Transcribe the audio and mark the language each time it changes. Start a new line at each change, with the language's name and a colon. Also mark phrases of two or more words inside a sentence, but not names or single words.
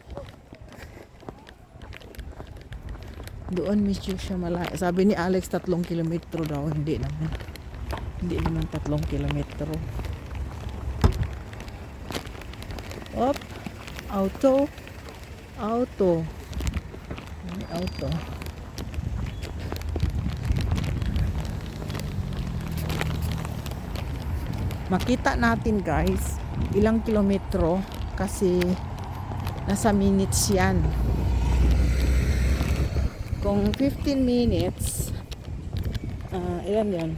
Filipino: Doon medyo siya malayo. Sabi ni Alex 3 kilometro daw. Hindi naman. Hindi naman 3 kilometro. Op. Auto. Auto. May auto. Makita natin guys ilang kilometro kasi nasa minutes yan. Kung 15 minutes ilan yan?